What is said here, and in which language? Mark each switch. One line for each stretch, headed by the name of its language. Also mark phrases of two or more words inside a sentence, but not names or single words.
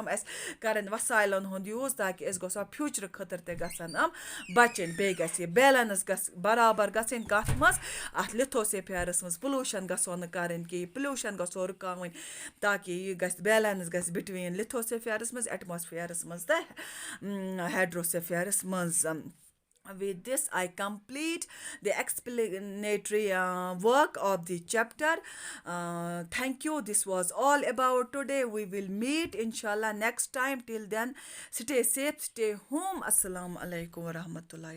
Kashmiri: یِم اَسہِ کَرٕنۍ وَسایلَن ہُنٛد یوٗز تاکہِ أسۍ گژھو فیوٗچرٕ خٲطرٕ تہِ گژھن یِم بَچٕنۍ بیٚیہِ گژھِ یہِ بیلَنٕس گژھِ برابر گژھٕنۍ کَتھ منٛز اَتھ لِتھوسِفیرَس منٛز پُلوٗشَن گژھو نہٕ کَرٕنۍ کہِ یہِ پُلوٗشَن گژھو رُکاوٕنۍ تاکہِ یہِ گژھِ بیلَنٕس گژھِ بِٹویٖن لِتھوسِفیرَس منٛز ایٹماسفیرَس منٛز تہٕ ہیڈروسِفیرَس منٛز
English: With this, I complete the explanatory work of the chapter. Thank you. This was all about today. We will meet, inshallah, next time. Till then, stay safe, stay home.
Arabic: السلام عليكم ورحمة الله.